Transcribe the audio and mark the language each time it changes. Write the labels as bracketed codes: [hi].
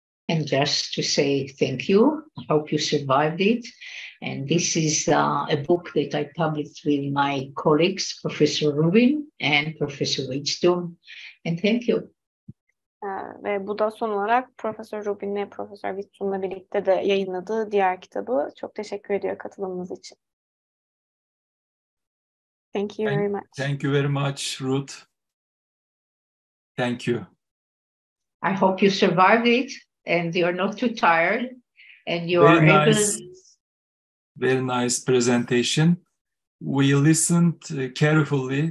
[en] And just to say thank you, I hope you survived it. And this is a book that I published with my colleagues, Professor Rubin and Professor Wisdom. And thank you. [tr] Ve bu da son olarak Profesör Rubin ve Profesör Wisdom'la birlikte de yayınladığı diğer kitabı. Çok teşekkür ediyor katılımınız için. [en] Thank you very much. Thank you very much, Ruth. Thank you. I hope you survived it and you're not too tired and you are able. Very nice presentation. We listened carefully.